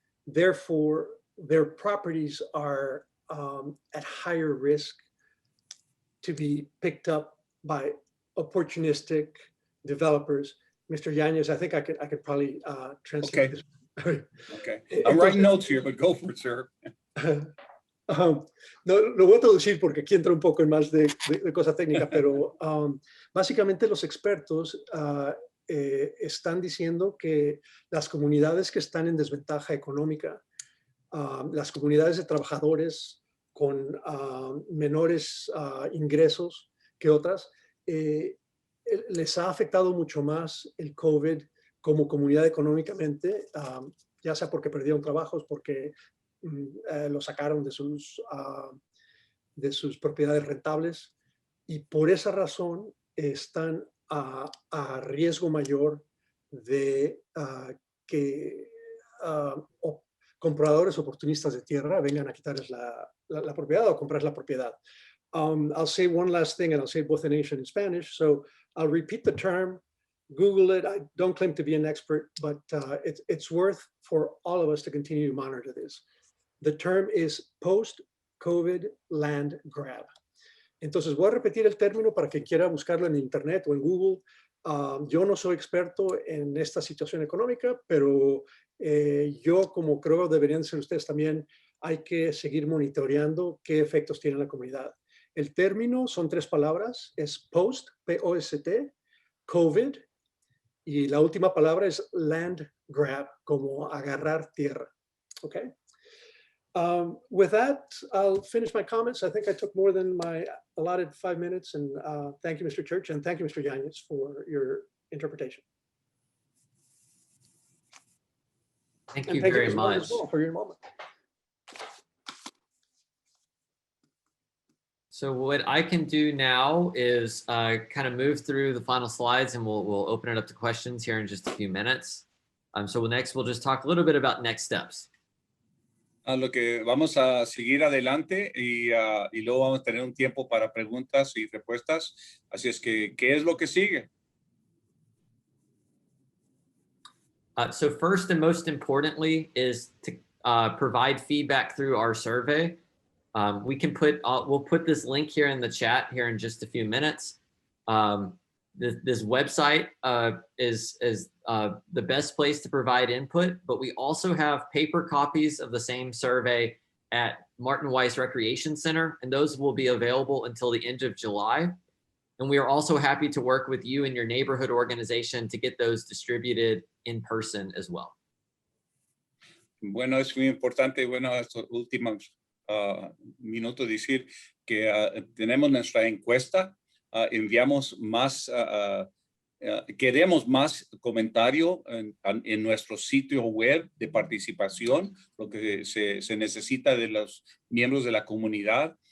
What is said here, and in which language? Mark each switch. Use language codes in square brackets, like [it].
[en] Therefore, their properties are at higher risk to be picked up by opportunistic developers. Mr. Yanez, I think I could probably translate this. Okay. I'm writing notes here, but go for it, sir. [es] No, lo voy a traducir porque aquí entra un poco en más de cosa técnica, pero básicamente los expertos están diciendo que las comunidades que están en desventaja económica, las comunidades de trabajadores con menores ingresos que otras, les ha afectado mucho más el COVID como comunidad económicamente, ya sea porque perdieron trabajos, porque lo sacaron de sus propiedades rentables, y por esa razón están a riesgo mayor de que compradores oportunistas de tierra vengan a quitarles la propiedad o comprar la propiedad. [en] I'll say one last thing, and I'll say both in English and in Spanish. So I'll repeat the term, Google it. I don't claim to be an expert, but it's worth for all of us to continue to monitor this. The term is post-COVID land grab. [es] Entonces voy a repetir el término para quien quiera buscarlo en internet o en Google. Yo no soy experto en esta situación económica, pero yo, como creo deberían ser ustedes también, hay que seguir monitoreando qué efectos tiene en la comunidad. El término son 3 palabras, es post, P-O-S-T, COVID, y la última palabra es land grab, como agarrar tierra. [en] Okay. With that, I'll finish my comments. I think I took more than my allotted 5 minutes, and thank you, Mr. Church, and thank you, Mr. Yanez, for your interpretation. Thank you very much. As well for your involvement. So what I can do now is kind of move through the final slides, and we'll open it up to questions here in just a few minutes. So next, we'll just talk a little bit about next steps. [es] A lo que vamos a seguir adelante y luego vamos a tener un tiempo para preguntas y respuestas. Así es que, ¿qué es lo que sigue? [en] So first and most importantly is to provide feedback through our survey. We can we'll put this link here in the chat here in just a few minutes. This website is the best place to provide input, but we also have paper copies of the same survey at Martin Weiss Recreation Center, and those will be available until the end of July. And we are also happy to work with you and your neighborhood organization to get those distributed in person as well. [es] Bueno, es muy importante, bueno, estos últimos minutos decir que tenemos nuestra encuesta, enviamos más, queremos más comentario en nuestro sitio web de participación, lo que se necesita de los miembros de la comunidad.